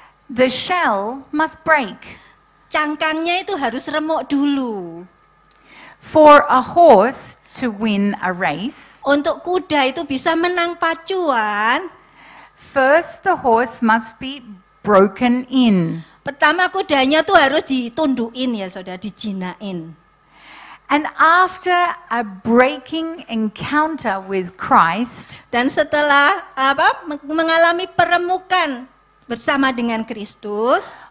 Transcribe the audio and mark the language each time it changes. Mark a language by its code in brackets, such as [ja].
[en] the shell must break. [id] cangkangnya itu harus remuk dulu. [en] For a horse to win a race, [id] Untuk kuda itu bisa menang pacuan, [en] first the horse must be broken in. [id] pertama kudanya tuh harus ditundukin ya, saudara, dijinain. [en] And after a breaking encounter with Christ, [id] Dan setelah mengalami peremukan bersama dengan Kristus